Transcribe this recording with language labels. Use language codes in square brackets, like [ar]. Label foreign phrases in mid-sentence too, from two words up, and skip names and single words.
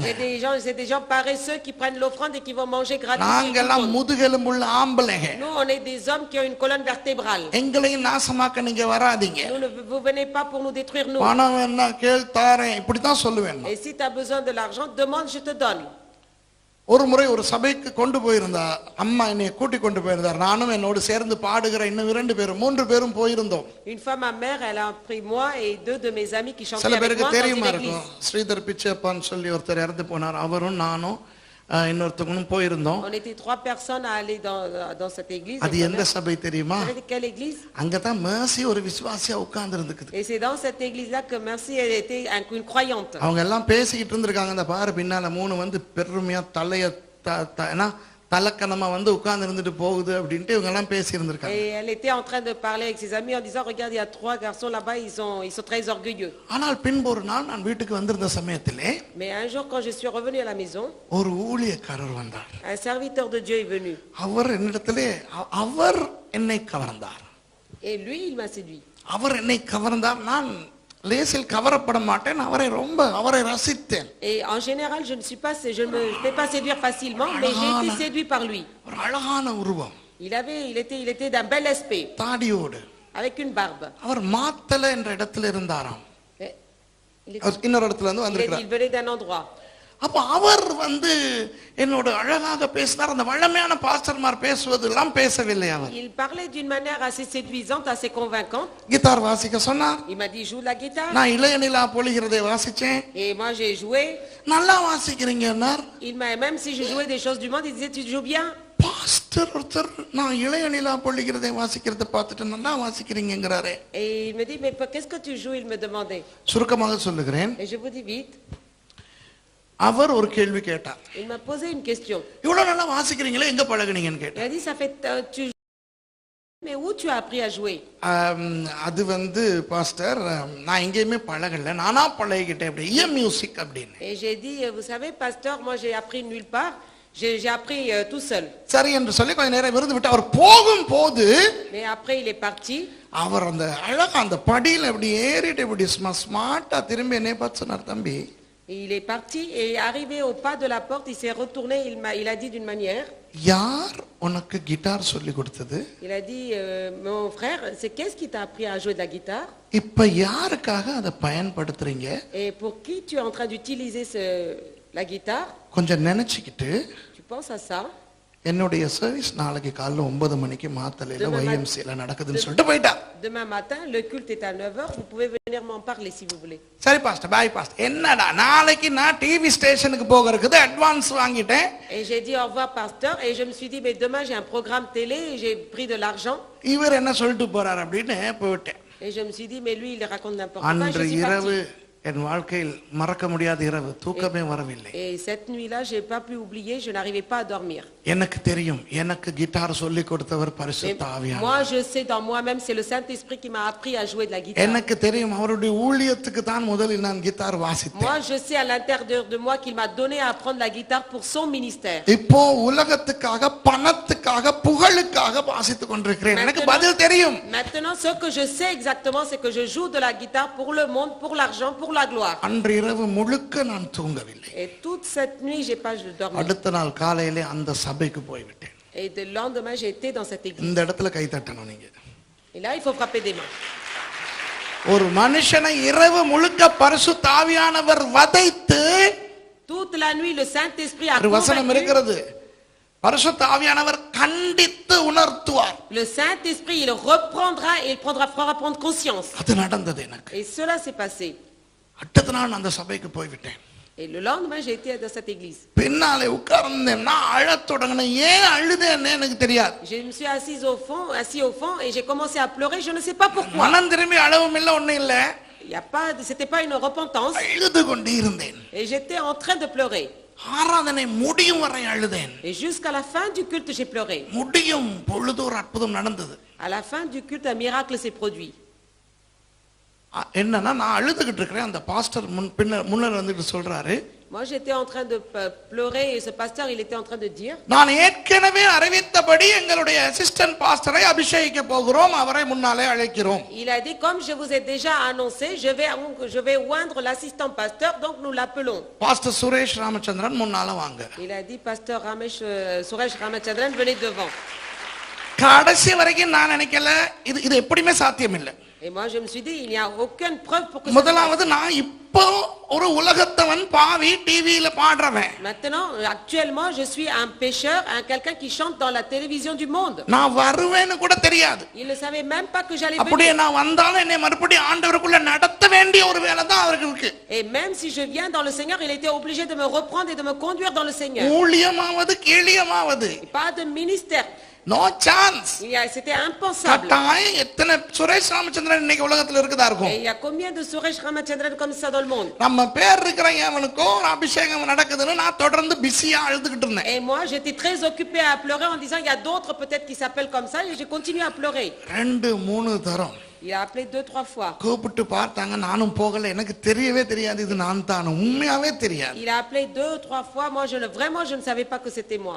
[fr] C'est des gens paresseux qui prennent l'offrande et qui vont manger gratuitement. [ta] நாங்கெல்லாம் முதுகெலும்புள்ள ஆம்பளைங்க. [fr] Nous on est des hommes qui ont une colonne vertébrale. [ta] எங்களையும் நாசமாக்க நீங்க வராதீங்க. [fr] Vous venez pas pour nous détruire nous. [ta] பணம் வேணா கேள் தாரேன், இப்படித்தான் சொல்லுவேன். [fr] Et si tu as besoin de l'argent, demande, je te donne. [ta] ஒரு முறை ஒரு சபைக்கு கொண்டு போயிருந்தா அம்மா என்னை கூட்டி கொண்டு போயிருந்தார். நானும் என்னோடு சேர்ந்து பாடுகிற இன்னும் 2 பேரும் 3 பேரும் போயிருந்தோம். [fr] Une fois ma mère, elle a pris moi et 2 de mes amis qui chantaient [ta] சில [fr] avec [ta] பேருக்கு [fr] moi dans [ta] தெரியுமா [fr] une [ta] இருக்கும், [fr] église. [ta] ஸ்ரீதர் பிச்சைப்பான்னு சொல்லி ஒருத்தர் இறந்து போனார். அவரும் நானும் இன்னொருத்தவங்களும் போயிருந்தோம். [fr] On était 3 personnes à aller dans cette église. [ta] அது எந்த சபை தெரியுமா? [fr] Vous savez quelle église? [ta] அங்கதான் மேர்சி ஒரு விசுவாசியா உட்கார்ந்து இருந்துக்குது. [fr] Et c'est dans cette église-là que Merci elle était une croyante. [ta] அவங்க எல்லாம் பேசிக்கிட்டு இருந்திருக்காங்க. அந்த பாரு பின்னால 3 வந்து பெருமையா தலைய தலக்கணமா வந்து உட்கார்ந்து இருந்துட்டு போகுது அப்படின்ட்டு இவங்க எல்லாம் பேசி இருந்திருக்காங்க. [fr] Et elle était en train de parler avec ses amis en disant, regarde, il y a 3 garçons là-bas, ils sont très orgueilleux. [ta] ஆனால் பின்பு ஒரு நாள் நான் வீட்டுக்கு வந்திருந்த சமயத்திலே, [fr] Mais un jour quand je suis revenue à la maison, [ta] ஒரு ஊழியக்காரர் வந்தார். [fr] un serviteur de Dieu est venu. [ta] அவர் என்னை கவர்ந்தார். [fr] Et lui, il m'a séduit. [ta] அவர் என்னை கவர்ந்தார். நான் லேசில் கவரப்பட மாட்டேன். அவரை ரசித்தேன். [fr] Et en général, je ne me fais pas séduire facilement, mais j'ai été séduit par lui. [ta] ஒரு அழகான உருவம், [fr] Il était d'un bel aspect, [ta] தாடியோடு, [fr] avec une barbe. [ta] அவர் மாத்தல என்ற இடத்துல இருந்தாராம். [fr] Et [ta] இன்னொரு இடத்துல இருந்து [fr] il [ta] வந்திருக்கிறார். [fr] venait d'un endroit. [ta] அப்ப அவர் வந்து என்னோட அழகாக பேசினார். அந்த வல்லமையான பாஸ்டர்மார் பேசுவதெல்லாம் பேசவில்லை. அவர் [fr] Il parlait d'une manière assez séduisante, assez convaincante. [ta] கிட்டார் வாசிக்க சொன்னார். [fr] Il m'a dit, joue la guitare. [ta] நான் இளைய நிலா பொழிகிறதை வாசிச்சேன். [fr] Et moi, j'ai joué. [ta] நல்லா வாசிக்கிறீங்கன்னார். [fr] Même si je jouais des choses du monde, il disait, tu joues bien. [ta] பாஸ்டர் ஒருத்தர் நான் இளைய நிலா பொழிகிறதை வாசிக்கிறத பார்த்துட்டு நல்லா வாசிக்கிறீங்கிறாரே. [fr] Et il me dit, mais qu'est-ce que tu joues? Il me demandait. [ta] சுருக்கமாக சொல்லுகிறேன். [fr] Et je vous dis vite. [ta] அவர் ஒரு கேள்வி கேட்டார். [fr] Il m'a posé une question. [ta] இவ்வளவு நல்லா வாசிக்கிறீங்களே, எங்க பழகுனீங்கன்னு [fr] Il [ta] கேட்டார். [fr] a dit, ça fait, mais où tu as appris à jouer? [ta] அது வந்து பாஸ்டர் நான் எங்கேயுமே பழகல, நானா பழகிக்கிட்டேன் அப்படி மியூசிக் அப்படின்னு. [fr] Et j'ai dit, vous savez, pasteur, moi j'ai appris nulle part. J'ai appris tout seul. [ta] சரி என்று சொல்லி கொஞ்ச நேரம் விருந்து விட்டு அவர் போகும்போது, [fr] Mais après il est parti. [ta] அவர் அந்த அழகா அந்த படியில அப்படி ஏறிட்டு இப்படி ஸ்மார்ட்டா திரும்பி என்னை பார்த்து சொன்னார், தம்பி. [fr] Il est parti et arrivé au pas de la porte, il s'est retourné, il a dit d'une manière. [ta] யார் உனக்கு கிட்டார் சொல்லி கொடுத்தது? [fr] Il a dit, mon frère, c'est qu'est-ce qui t'a appris à jouer de la guitare? [ta] இப்ப யாருக்காக அதை பயன்படுத்துறீங்க? [fr] Et pour qui tu es en train d'utiliser la guitare? [ta] கொஞ்சம் நினைச்சுக்கிட்டு, [fr] Tu penses à ça? [ta] என்னுடைய சர்வீஸ் நாளைக்கு காலைல 9 மணிக்கு மாத்தலையில YMCல நடக்குதுன்னு சொல்லிட்டு போயிட்டார். [fr] Demain matin, le culte est à 9h, vous pouvez venir m'en parler si vous voulez. [ta] சரி பாஸ்டர், [en] bye pastor. [ta] என்னடா நாளைக்கு நான் டிவி ஸ்டேஷனுக்கு போகிறதுக்கு அட்வான்ஸ் வாங்கிட்டேன். [fr] Et j'ai dit au revoir pasteur et je me suis dit mais demain j'ai un programme télé et j'ai pris de l'argent. [ta] இவர் என்ன சொல்லிட்டு போறார் அப்படின்னு போயிட்டேன். [fr] Et je me suis dit mais lui il raconte n'importe quoi. [ta] அன்று இரவு என் வாழ்க்கையில் மறக்க முடியாத இரவு, தூக்கமே வரவில்லை. [fr] Et cette nuit-là, j'ai pas pu oublier, je n'arrivais pas à dormir. [ta] எனக்கு தெரியும், எனக்கு கிட்டார் சொல்லி கொடுத்தவர் பரிசுத்த ஆவியானவர். [fr] Moi, je sais dans moi-même, c'est le Saint-Esprit qui m'a appris à jouer de la guitare. [ta] எனக்கு தெரியும், அவருடைய ஊழியத்துக்கு தான் முதலில் நான் கிட்டார் வாசித்தேன். [fr] Moi, je sais à l'intérieur de moi qu'il m'a donné à apprendre la guitare pour son ministère. [ta] இப்போ உலகத்துக்காக, பணத்துக்காக, புகழுக்காக வாசித்துக் கொண்டிருக்கிறேன். எனக்கு பதில் தெரியும். [fr] Maintenant, ce que je sais exactement, c'est que je joue de la guitare pour le monde, pour l'argent, pour la gloire. [ta] அன்று இரவு முழுக்க நான் தூங்கவில்லை. [fr] Et toute cette nuit, j'ai pas dormi. [ta] அடுத்த நாள் காலையிலே அந்த சபைக்கு போய்விட்டேன். [fr] Et le lendemain, j'ai été dans cette église. [ta] இந்த இடத்துல கை தட்டணும் நீங்க. [fr] Et là, il faut frapper des mains. [ta] ஒரு மனுஷனை இரவு முழுக்க பரிசுத்த ஆவியானவர் வதைத்து, [fr] Toute la nuit, le Saint-Esprit a [ta] ஒரு வசனம் [fr] convaincu. [ta] இருக்கிறது, பரிசுத்த ஆவியானவர் கண்டித்து உணர்த்துவார். [fr] Le Saint-Esprit, il reprendra et il fera prendre conscience. [ta] அது நடந்தது எனக்கு. [fr] Et cela s'est passé. [ta] அடுத்த நாள் அந்த சபைக்கு போய்விட்டேன். [fr] Et le lendemain, j'ai été dans cette église. [ta] பின்னாலே உட்கார்ந்தேன். நான் அழத் தொடங்கினேன். ஏன் அழுதேன்னு எனக்கு தெரியாது. [fr] Je me suis assis au fond et j'ai commencé à pleurer, je ne sais pas pourquoi. [ta] மனம் திரும்பி அழவும் இல்லை, ஒண்ணும் இல்லை. [fr] C'était pas une repentance. [ta] அழுது கொண்டே இருந்தேன். [fr] Et j'étais en train de pleurer. [ta] ஆராதனை முடியும் வரை அழுதேன். [fr] Et jusqu'à la fin du culte, j'ai pleuré. [ta] முடியும் பொழுது ஒரு அற்புதம் நடந்தது. [fr] À la fin du culte, un miracle s'est produit. [ta] என்னன்னா, நான் அழுதுகிட்டு இருக்கிறேன். அந்த பாஸ்டர் முன்னர் வந்துட்டு சொல்றாரு, [fr] Moi, j'étais en train de pleurer et ce pasteur, il était en train de dire, [ta] நான் ஏற்கனவே அறிவித்தபடி எங்களுடைய அசிஸ்டன்ட் பாஸ்டரை அபிஷேகிக்க போகிறோம், அவரை முன்னாலே அழைக்கிறோம். [fr] il a dit, comme je vous ai déjà annoncé, je vais oindre l'assistant pasteur, donc nous l'appelons. [ta] பாஸ்டர் சுரேஷ் ராமச்சந்திரன் முன்னால வாங்க. [fr] Il a dit, pasteur Suresh Ramachandran, venez devant. [ta] கடைசி வரைக்கும் நான் நினைக்கல இது எப்படியுமே சாத்தியம் இல்லை. [fr] Et moi, je me suis dit, il n'y a aucune preuve pour que [ta] முதலாவது, நான் இப்போ ஒரு உலகத்தவன், பாவி, டிவியில பாடுறவன். [fr] Maintenant, actuellement, je suis un pécheur, quelqu'un qui chante dans la télévision du monde. [ta] நான் வருவேன்னு கூட தெரியாது. [fr] Il ne savait même pas que j'allais [ta] அப்படியே [fr] venir. [ta] நான் வந்தாலும் என்னை மறுபடியும் ஆண்டவருக்குள்ள நடத்த வேண்டிய ஒரு வேலை தான் அவருக்கு இருக்கு. [fr] Et même si je viens dans le Seigneur, il était obligé de me reprendre et de me conduire dans le Seigneur. [ta] ஊழியமாவது கீழியமாவது, [fr] Et pas de ministère. [en] no chance. [fr] C'était impensable. [ta] கட்டாயம் எத்தனை சுரேஷ் ராமச்சந்திரன் இன்னைக்கு உலகத்துல இருக்குதா [fr] Et [ta] இருக்கும். [fr] il y a combien de Suresh Ramachandran comme ça dans le monde? [ta] நம்ம பேர் இருக்கிற எவனுக்கோ அபிஷேகம் நடக்குதுன்னு நான் தொடர்ந்து பிஸியா அழுதுகிட்டு இருந்தேன். [fr] Et moi, j'étais très occupé à pleurer en disant, il y a d'autres peut-être qui s'appellent comme ça, et j'ai continué à pleurer. [ta] 2-3 தரம் [fr] Il a appelé 2-3 fois. [ta] கூப்பிட்டு பார்த்தாங்க, நானும் போகல. எனக்கு தெரியவே தெரியாது இது நான் தான், உண்மையாவே தெரியாது. [fr] Il a appelé 2-3 fois. Moi, je ne savais pas que c'était moi.